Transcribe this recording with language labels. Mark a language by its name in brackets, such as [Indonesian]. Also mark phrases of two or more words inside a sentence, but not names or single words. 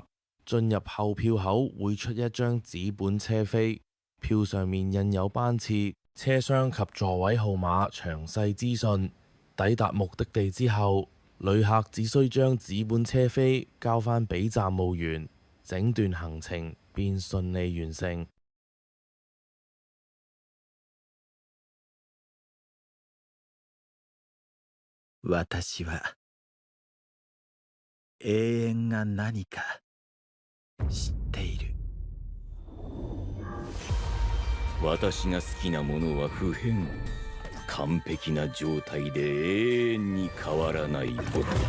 [Cantonese] 進入後票口會出一張紙本車飛，票上面印有班次、車廂及座位號碼詳細資訊。抵達目的地之後，旅客只需將紙本車飛交返俾站務員，整段行程便順利完成。 [Japanese] 私は永遠が何か知っている。私が好きなものは不変、完璧な状態で永遠に変わらないこと。